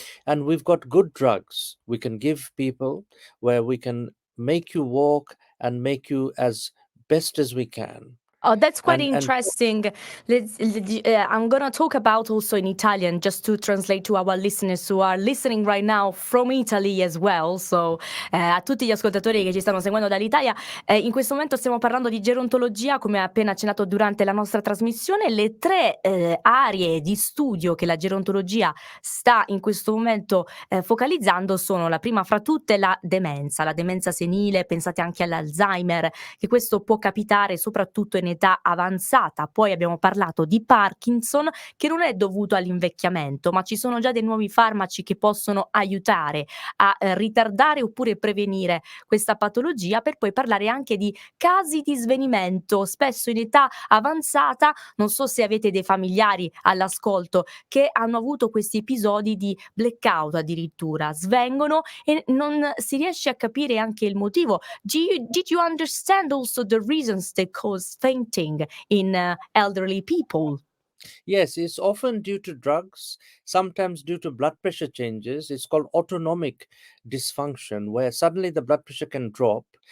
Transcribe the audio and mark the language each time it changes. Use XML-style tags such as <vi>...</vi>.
<en>And we've got good drugs we can give people, where we can make you walk and make you as best as we can. Oh, that's quite And interesting. I'm gonna talk about also in Italian, just to translate to our listeners who are listening right now from Italy as well.</en> <it>So, a tutti gli ascoltatori che ci stanno seguendo dall'Italia, in questo momento stiamo parlando di gerontologia, come accennato accennato durante la nostra trasmissione. Le tre aree di studio che la gerontologia sta in questo momento focalizzando sono, la prima fra tutte, la demenza senile. Pensate anche all'Alzheimer, che questo può capitare soprattutto in età avanzata. Poi abbiamo parlato di Parkinson, che non è dovuto all'invecchiamento, ma ci sono già dei nuovi farmaci che possono aiutare a ritardare oppure prevenire questa patologia, per poi parlare anche di casi di svenimento, spesso in età avanzata. Non so se avete dei familiari all'ascolto che hanno avuto questi episodi di blackout, addirittura svengono e non si riesce a capire anche il motivo.</it> <en>Did you understand also the reasons that cause fainting in elderly people? Yes, it's often due to drugs, sometimes due to blood pressure changes. It's called autonomic dysfunction, where suddenly the blood pressure can drop.</en>